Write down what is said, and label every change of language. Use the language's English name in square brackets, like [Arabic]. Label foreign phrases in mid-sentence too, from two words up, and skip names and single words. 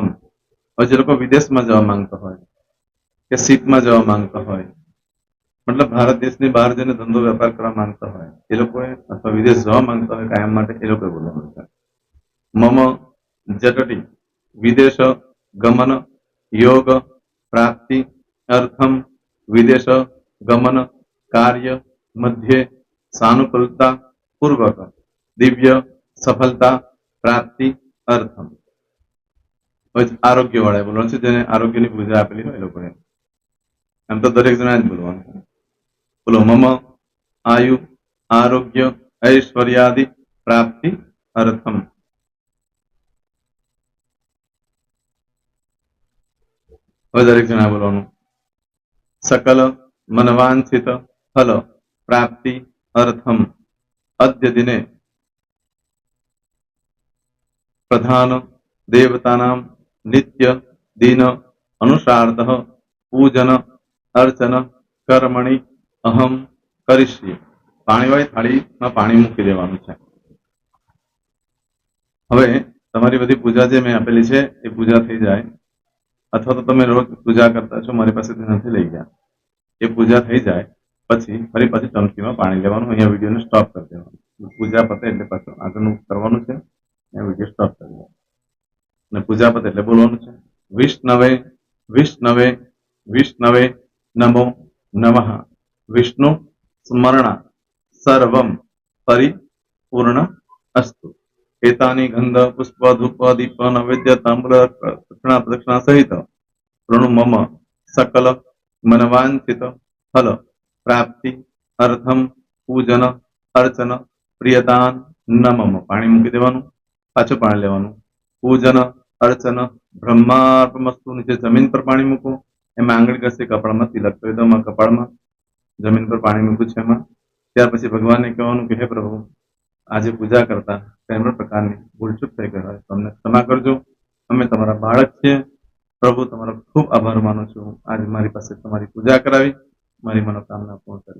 [Gujarati] હવે જે લોકો વિદેશમાં જવા માંગતા હોય કે સીટમાં જવા માંગતા હોય, મતલબ ભારત દેશની બહાર જઈને ધંધો વેપાર કરવા માંગતા હોય એ લોકોએ અથવા વિદેશ જવા માંગતા હોય કાયમ માટે એ લોકોએ બોલવાનું છે [Sanskrit] મમ જટટી વિદેશ ગમન યોગ પ્રાપ્તિ અર્થમ વિદેશ ગમન કાર્ય મધ્યે સાનુકૂલતા પૂર્વક દિવ્ય સફળતા પ્રાપ્તિ અર્થમ। [Gujarati] આરોગ્ય વાળા બોલવાનું છે જેને આરોગ્યની પૂજા આપેલી હોય એ લોકોએ, એમ તો દરેક જણા જ બોલવાનું છે। [Sanskrit] બોલો મમ આયુ આરોગ્ય ऐश्वर्यादि प्राप्ति अर्थम। [Gujarati] હવે દરેક જણા બોલવાનું [Sanskrit] सकल मनवांछित फल प्राप्ति अर्थम अद्य दिने प्रधान देवतानां नित्य दिन अनुसारतः पूजन अर्चन कर्मणि अहम करिष्ये। [Gujarati] પાણીવાળી થાળીમાં પાણી મૂકી દેવાનું છે। હવે તમારી બધી પૂજા જે મેં આપેલી છે એ પૂજા થઈ જાય અથવા તો તમે રોજ પૂજા કરતા છો મારી પાસેથી નથી લઈ ગયા, એ પૂજા થઈ જાય પછી ફરી પાછી ચમચીમાં પાણી લેવાનું, અહીંયા વિડીયોને સ્ટોપ કરી દેવાનું, પૂજા પતે એટલે પાછું આગળનું કરવાનું છે, અહીંયા વિડીયો સ્ટોપ કરી દેવાનો અને પૂજા પતે એટલે બોલવાનું છે [Sanskrit] વિષ્ણવે વિષ્ણવે વિષ્ણવે નમો નમઃ વિષ્ણુ સ્મરણા સર્વમ પરિપૂર્ણ અસ્તુ। एतानि गंध पुष्प धूप दीप नैवेद्य ताम्र दक्षिणा प्रदक्षिणा सहित ऋणु मम सकल मनवांछित फल प्राप्ति अर्थम पूजन अर्चन प्रियदान न मम। [Gujarati] પાણી મૂકી દેવાનું, પાછું પાણી લેવાનું, [Sanskrit] पूजन अर्चन ब्रह्मार्पणमस्तु। [Gujarati] નીચે જમીન પર પાણી મૂકો, એમાં આંગળી ઘસી કપાળમાં તિલક કરી દો, કપાળમાં જમીન પર પાણી મૂક્યું છે એમાં, ત્યાર પછી ભગવાનને કહેવાનું કે હે પ્રભુ આજે પૂજા કરતા કોઈ પણ પ્રકારની ભૂલચૂક થઈ ગઈ હોય તો અમને ક્ષમા કરજો, અમે તમારા બાળક છીએ પ્રભુ, તમારો ખૂબ આભાર માનું છું, આજે મારી પાસે તમારી પૂજા કરાવી, મારી મનોકામના પૂર્ણ કરી।